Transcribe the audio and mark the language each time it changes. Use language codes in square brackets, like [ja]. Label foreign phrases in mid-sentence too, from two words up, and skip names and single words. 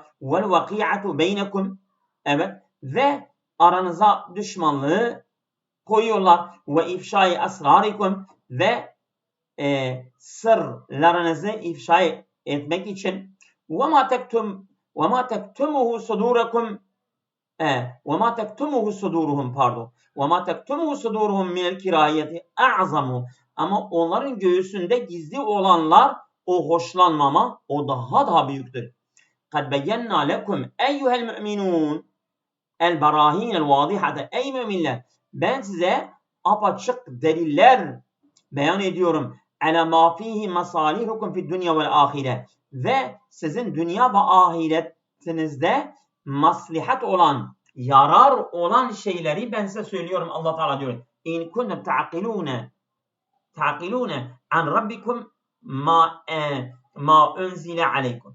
[ar] والوقيعة بينكم, [tr] evet, ve aranıza düşmanlığı koyuyorlar. [ar] وإفشاء أسراركم, [tr] ve sırlarınızı ifşa etmek için. [ar] وما تكتمه صدوركم وَمَا تَكْتُمُهُ صُدُورُهُمْ وَمَا تَكْتُمُهُ صُدُورُهُمْ مِنَ الْكِرَاهِيَةِ أَعْظَمُ. [tr] Ama onların göğsünde gizli olanlar, o hoşlanmama, o daha büyüktür. [ar] قَدْ بَيَّنَّا لَكُمْ اَيُّهَا الْمُؤْمِنُونَ الْبَرَاهِينَ الْوَاضِحَةَ. [tr] Ey müminler, ben size apaçık deliller beyan ediyorum. [ar] عَلَى مَا فِيهِ مَصَالِحُكُمْ فِي الدُّنْيَا وَالْآخِرَةِ. [tr] Ve sizin dünya ve ahiretinizde maslahat olan, yarar olan şeyleri ben size söylüyorum. Allah Teala diyor. [ar] إن كنتم تعقلون عن ربكم ما أنزل عليكم.